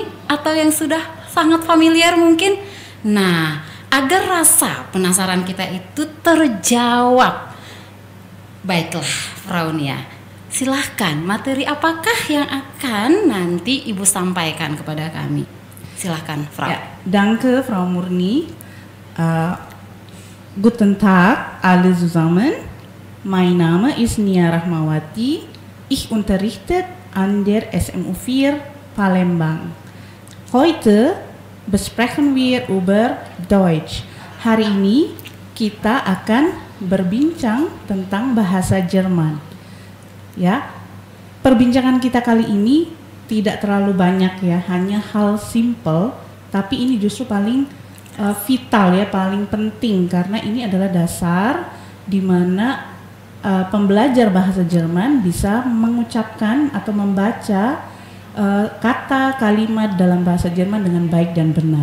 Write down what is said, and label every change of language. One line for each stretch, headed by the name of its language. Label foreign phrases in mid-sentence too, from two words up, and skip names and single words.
Indonesian: Atau yang sudah sangat familiar mungkin? Nah, agar rasa penasaran kita itu terjawab, baiklah Frau Nia, silahkan materi apakah yang akan nanti Ibu sampaikan kepada kami? Silahkan Frau.
German: Ja, danke Frau Murni. Guten Tag alle zusammen. Mein Name ist Nia Rahmawati. Ich unterrichte an der SMU 4 Palembang. Heute besprechen wir über Deutsch.
Indonesian: Hari ini kita akan berbincang tentang bahasa Jerman. Ya, perbincangan kita kali ini tidak terlalu banyak ya, hanya hal simple, tapi ini justru paling vital ya, paling penting karena ini adalah dasar di mana pembelajar bahasa Jerman bisa mengucapkan atau membaca kata kalimat dalam bahasa Jerman dengan baik dan benar.